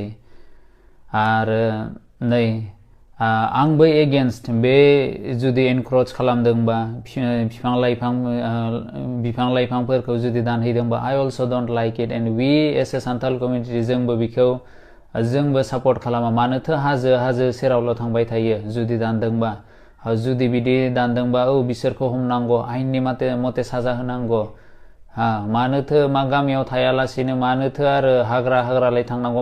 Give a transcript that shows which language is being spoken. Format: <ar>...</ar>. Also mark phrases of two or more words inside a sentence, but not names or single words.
<brx>आरो नै आंबो एगेन्स्ट बे जुदि एनक्रोच खालामदोंबा, बिफां लाइफांफोरखौ जुदि दानहैदोंबा,</brx> <en>I also don't like it. and we as a Santhal community</en> <brx>जोंबो सापर्ट खालामा। मानोथो हाजो सेरावल' थांबाय थायो जुदि दानदोंबा? जुदि बिदि दानदोंबा बिसोरखौ हमनांगौ, आयेननि मते साजा होनांगौ। मानोथो मा गामियाव थायालासिनो मानोथो आरो हाग्रालाय थांनांगौ?</brx>